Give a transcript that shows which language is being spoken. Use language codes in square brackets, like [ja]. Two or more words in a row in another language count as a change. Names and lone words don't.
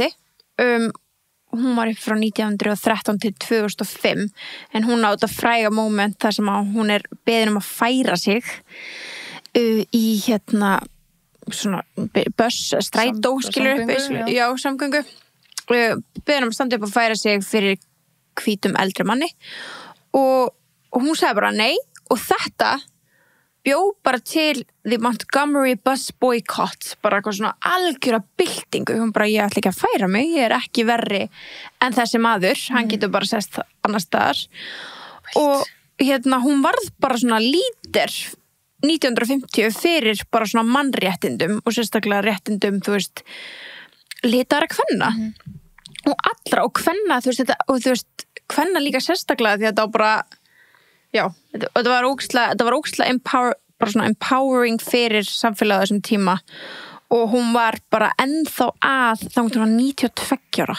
[is] Hún var upp frá 1913 til 2005 en hún á þetta fræga moment þar sem að hún er beðin að færa sig í svona strætó skilur upp, já, samgöngu beðin að standa upp að færa sig fyrir hvítum eldri manni og hún sagði bara nei og þetta bjó bara til the Montgomery bus boycott, bara eitthvað svona algjöra byltingu, hún bara ég ætla ekki að færa mig, ég er ekki verri en þessi maður, hann getur bara sest annars staðar og hún varð bara svona líder 1950 fyrir bara svona mannréttindum og sérstaklega réttindum, þú veist litara kvenna og allra og kvenna, þú veist, þetta, og þú veist kvenna líka sérstaklega því að þetta á bara já, þetta var ógeðslega bara svona empowering fyrir samfélagið þessum tíma og hún var bara ennþá þá hún var 92 ára.